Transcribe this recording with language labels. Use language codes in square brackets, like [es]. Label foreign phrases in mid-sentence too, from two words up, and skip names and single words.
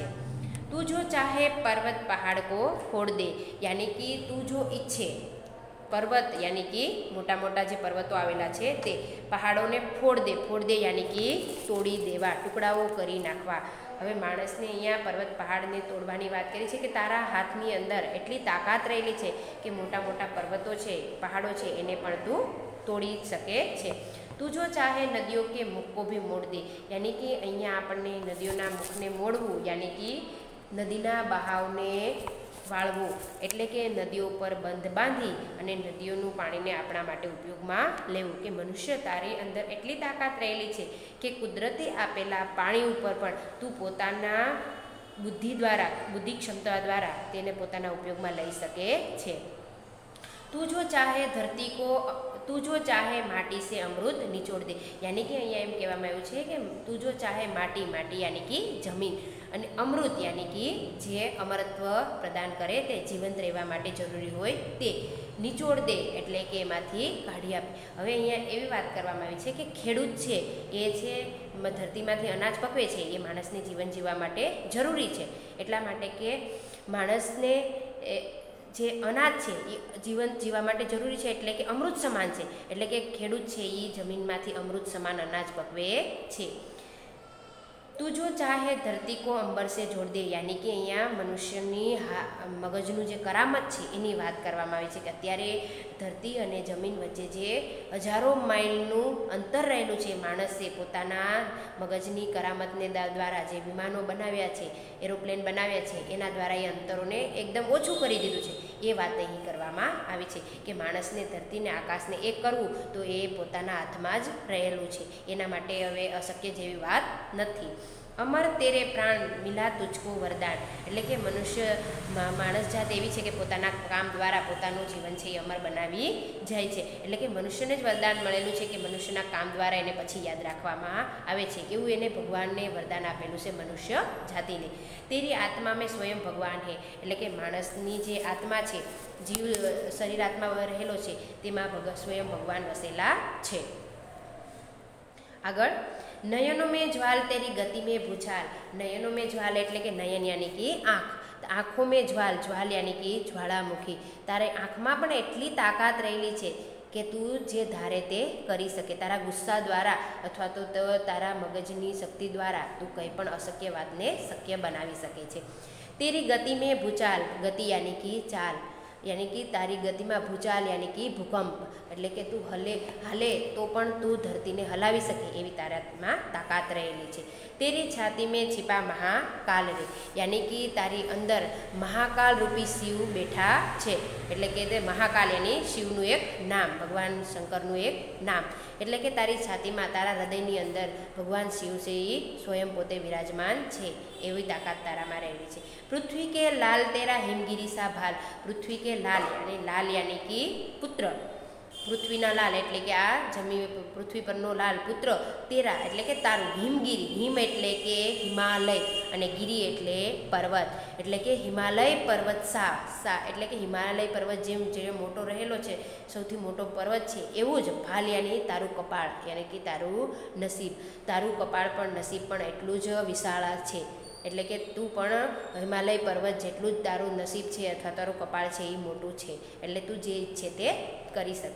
[hi] तू जो चाहे पर्वत पहाड़ को फोड़ दे, [gu] યાની કે તૂ જો ઇચ્છે પર્વત યાની કે મોટા મોટા જે પર્વતો આવેલા છે તે પહાડો ને [hi] फोड़ दे [gu] યાની કે તોડી દેવા, ટુકડાઓ કરી નાખવા। હવે માણસને અહીંયા પર્વત પહાડ ને તોડવાની વાત કરી છે કે તારા હાથની અંદર એટલી તાકાત રહેલી છે કે મોટા મોટા પર્વતો છે, પહાડો છે એને પણ તૂ તોડી શકે છે। [hi] तू जो चाहे नदियों के मुख को भी मोड़ दे, [gu] યાની કે અહીંયા આપણે નદીઓના મુખને મોડવું, યાની કે નદીના બહાવને વાળવું, એટલે કે નદીઓ પર બંધ બાંધી અને નદીઓનું પાણીને આપણા માટે ઉપયોગમાં લેવું। કે મનુષ્ય તારી અંદર એટલી તાકાત રહેલી છે કે કુદરતે આપેલા પાણી ઉપર પણ તૂ પોતાના બુદ્ધિ દ્વારા, બુદ્ધિ ક્ષમતા દ્વારા તેને પોતાના ઉપયોગમાં લઈ શકે છે। [hi] तू जो चाहे धरती को, तू जो चाहे माटी से अमृत निचोड़ दे, [gu] યાની કે અહીંયા એમ કહેવામાં આવ્યું છે કે [hi] तू जो चाहे माटी, माटी [gu] યાની કે જમીન, અને અમૃત યાની કે જે અમરત્વ પ્રદાન કરે તે જીવંત રહેવા માટે જરૂરી હોય તે [hi] निचोड़ दे, [gu] એટલે કે એમાંથી કાઢી આપે। હવે અહીંયા એવી વાત કરવામાં આવી છે કે ખેડૂત છે એ છે ધરતીમાંથી અનાજ પકવે છે એ માણસને જીવન જીવવા માટે જરૂરી છે। એટલા માટે કે માણસને જે અનાજ છે એ જીવન જીવા માટે જરૂરી છે, એટલે કે અમૃત સમાન છે। એટલે કે ખેડૂત છે એ જમીનમાંથી અમૃત સમાન અનાજ પકવે છે। [hi] तू जो चाहे धरती को अंबर से जोड़ दे, [gu] યાની કે અહીંયા મનુષ્યની મગજનું જે કરામત છે એની વાત કરવામાં આવી છે કે અત્યારે ધરતી અને જમીન વચ્ચે જે હજારો માઇલનું અંતર રહેલું છે, માણસે પોતાના મગજની કરામતને દ્વારા જે વિમાનો બનાવ્યા છે, એરોપ્લેન બનાવ્યા છે, એના દ્વારા એ અંતરોને એકદમ ઓછું કરી દીધું છે। એ વાત અહીં કરવામાં આવી છે કે માણસને ધરતીને આકાશને એક કરવું તો એ પોતાના હાથમાં જ રહેલું છે, એના માટે હવે અશક્ય જેવી વાત નથી। [hi] अमर तेरे प्राण मिला तुझको वरदान, [gu] એટલે કે મનુષ્ય માણસ જાત એવી છે કે પોતાના કામ દ્વારા પોતાનું જીવન છે અમર બનાવી જાય છે। એટલે કે મનુષ્યને જ વરદાન મળેલું છે કે મનુષ્યના કામ દ્વારા એને પછી યાદ રાખવામાં આવે છે, એવું એને ભગવાને વરદાન આપેલું છે મનુષ્ય જાતિને। [hi] तेरी आत्मा में स्वयं भगवान है, [gu] એટલે કે માણસની જે આત્મા છે, જીવ શરીર આત્મા રહેલો છે તેમાં સ્વયં ભગવાન વસેલા છે। આગળ, [hi] नयनों में ज्वाल तेरी गति में भूचाल, नयनों में ज्वाल [gu] એટલે કે નયન યાની કે આંખ, [hi] आँखों में ज्वाल, ज्वाल [gu] યાની કે જ્વાળામુખી, તારે આંખમાં પણ એટલી તાકાત રહેલી છે કે તૂ જે ધારે તે કરી શકે। તારા ગુસ્સા દ્વારા અથવા તો તારા મગજની શક્તિ દ્વારા તૂ કંઈ પણ અશક્ય વાતને શક્ય બનાવી શકે છે। [hi] तेरी गति में भूचाल, [gu] ગતિ યાની કે ચાલ, યાની કે તારી ગતિ [hi] में भूचाल [gu] યાની કે ભૂકંપ, એટલે કે તૂ હાલે તો પણ તૂ ધરતી ને હલાવી શકે એવી તારામાં તાકાત રહેલી છે। [hi] तेरी छाती में छिपा महाकाल रे, [gu] યાની કે તારી અંદર મહાકાલ રૂપી શિવ બેઠા છે, એટલે કે તે મહાકાલ યાની શિવનું એક નામ, ભગવાન શંકરનું એક નામ, એટલે કે તારી છાતી મેં, તારા હૃદયની અંદર ભગવાન શિવ સે સ્વયં પોતે વિરાજમાન છે એવી તાકાત તારામાં રહેલી છે। [hi] पृथ्वी के लाल तेरा हिमगिरी सा भाल, पृथ्वी के लाल [gu] યાની કે પુત્ર, પૃથ્વીના લાલ એટલે કે આ પૃથ્વી પરનો લાલ પુત્ર તેરા એટલે કે તારું હિમગીરી, હિમ એટલે કે હિમાલય અને ગીરી એટલે પર્વત એટલે કે હિમાલય પર્વત સા એટલે કે હિમાલય પર્વત જે મોટો રહેલો છે, સૌથી મોટો પર્વત છે, એવું જ ભાલ યાની તારું કપાળ યાની કે તારું નસીબ, તારું કપાળ પણ નસીબ પણ એટલું જ વિશાળ છે એટલે કે તું પણ હિમાલય પર્વત જેટલું જ તારું નસીબ છે અથવા તારું કપાળ છે એ મોટું છે એટલે તું જે ઈચ્છે તે કરી શકે.